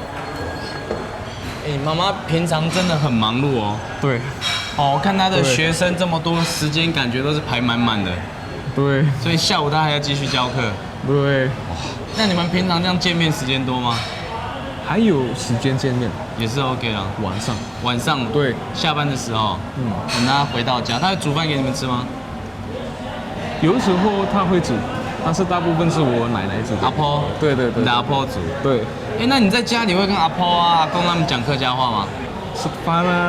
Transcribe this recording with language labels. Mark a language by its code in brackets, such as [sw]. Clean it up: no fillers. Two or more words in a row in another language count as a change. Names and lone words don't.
[zh] 媽媽平常真的很忙碌哦。對。我看她的學生這麼多，時間感覺都是排滿滿的。對。所以下午她還要繼續教課。對。那你們平常這樣見面時間多嗎？還有時間見面。也是 OK 啦。晚上。對。下班的時候。等她回到家，她會煮飯給你們吃嗎？有時候她會煮。但是大部分是我奶奶煮的。阿婆，对，你的阿婆煮。对。那你在家里会跟阿婆啊、阿公他们讲客家话吗？